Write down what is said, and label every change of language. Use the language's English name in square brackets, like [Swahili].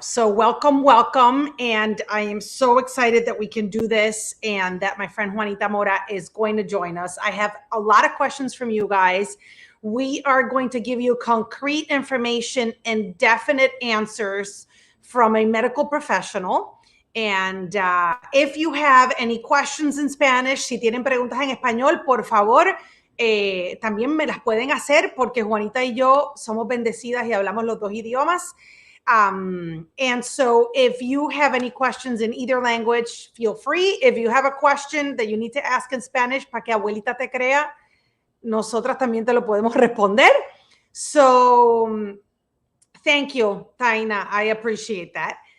[English] So welcome. And I am so excited that we can do this and that my friend Juanita Mora is going to join us. I have a lot of questions from you guys. We are going to give you concrete information and definite answers from a medical professional. [Spanish] And if you have any questions in Spanish, si tienen preguntas en español, por favor, también me las pueden hacer porque Juanita y yo somos bendecidas y hablamos los dos idiomas. [English] And so if you have any questions in either language, feel free. If you have a question that you need to ask in Spanish para que abuelita te crea, nosotras también te lo podemos responder. So thank you, Taina. I appreciate that.